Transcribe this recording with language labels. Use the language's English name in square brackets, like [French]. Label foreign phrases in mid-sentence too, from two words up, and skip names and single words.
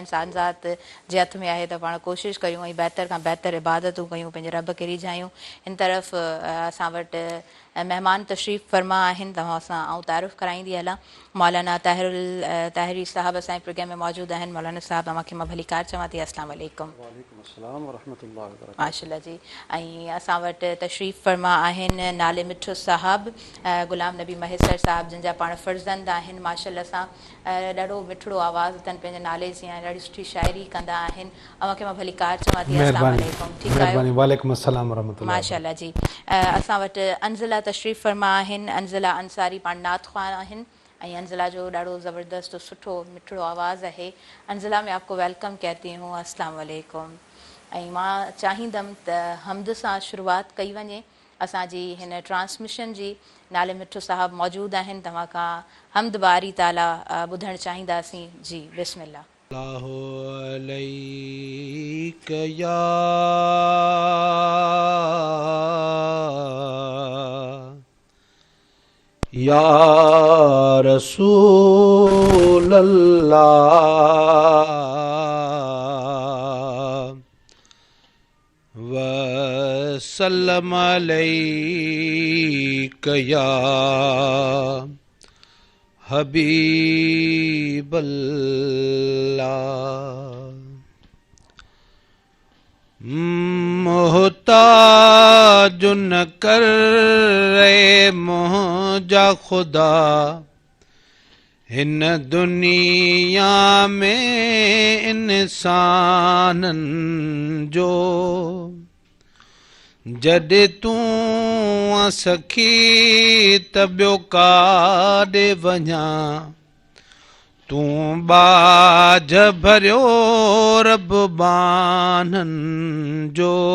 [Sindhi] इंसान ज़ात जे हथ में आहे त पाण कोशिशि कयूं ऐं बहितर खां बहितर इबादतूं कयूं, पंहिंजे रब खे रिझायूं। इन तरफ़ असां वटि महिमान तशरीफ़ फरमा आहिनि, तव्हां सां आउं तारीफ़ कराईंदी हलां। मौलाना ताहिरी साहब असांजे प्रोग्राम में मौजूदु आहिनि। मौलाना साहब, तव्हांखे मां भली कार चवां थी। [Arabic] السلام عليكم. وعليكم السلام ورحمة الله وبركاته. [Sindhi] माशाअल्लाह जी। ऐं असां वटि तशरीफ़ फरमा आहिनि नाले मिठो साहब, गुलाम नबी महेसर साहब, जिन जा पाण फ़र्ज़ंद आहिनि। माशाअल्लाह सां ॾाढो मिठड़ो आवाज़ अथनि, पंहिंजे नाले जी ऐं ॾाढी सुठी शाइरी कंदा आहिनि। अव्हांखे मां भली कार चवां थी। [Arabic] السلام عليكم. [Sindhi] ठीकु आहियो? [Arabic] وعليكم السلام ورحمة الله. [Sindhi] माशाअल्लाह जी। असां वटि अंज़िला तशरीफ़ फरमा आहिनि। अंज़िला अंसारी पाण नात ख़्वान आहिनि ऐं अंज़िला जो ॾाढो ज़बरदस्त सुठो मिठड़ो आवाज़ आहे। [Urdu] انزلہ میں آپ کو ویلکم کہتی ہوں. [Arabic] السلام عليكم. [Sindhi] ऐं मां चाहींदमि त हमद सां शुरूआत कई वञे असांजी हिन ट्रांसमिशन जी। नाले मिठो साहब मौजूदु आहिनि, तव्हां खां हमद बारी ताला ॿुधणु चाहींदासीं। जी, बिस्मिल्लाह। [Arabic] الله عليك يا رسول الله وسلم عليك يا حبيب الله. [Sindhi] मोहताज न कर रे मुंहिंजा खुदा हिन दुनिया में इंसाननि जो। जॾहिं तूं सखी त ॿियो काॾे वञा, तूं बाझ भरियो रब बाननि जो।